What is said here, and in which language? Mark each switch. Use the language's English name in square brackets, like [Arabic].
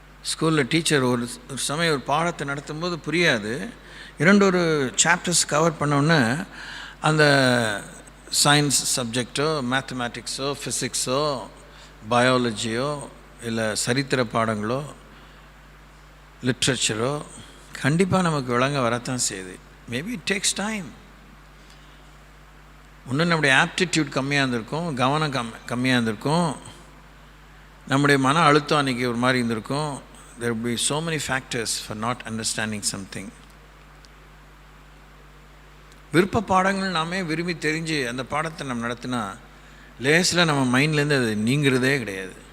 [Tamil] ஸ்கூலில் டீச்சர் ஒரு சமயம் ஒரு பாடத்தை நடத்தும்போது புரியாது, 2 சாப்டர்ஸ் கவர் பண்ணோன்னே அந்த சயின்ஸ் சப்ஜெக்டோ, மேத்தமேட்டிக்ஸோ, ஃபிசிக்ஸோ, பயாலஜியோ, இல்லை சரித்திர பாடங்களோ, லிட்ரேச்சரோ கண்டிப்பாக நமக்கு விளங்க வரத்தான் செய்யுது. [English] Maybe it takes time. [Tamil] இன்னும் நம்முடைய ஆப்டிடியூட் கம்மியாக இருந்திருக்கும், கவனம் கம்மியாக இருந்திருக்கும், நம்முடைய மன அழுத்தம் அன்றைக்கி ஒரு மாதிரி இருந்திருக்கும். [English] there will be so many factors for not understanding something. [Tamil] விருப்ப பாடங்கள் நாமே விரும்பி தெரிஞ்சு அந்த பாடத்தை நம்ம நடத்தினா லேஸில் நம்ம மைண்ட்லேருந்து அது நீங்கிறதே கிடையாது.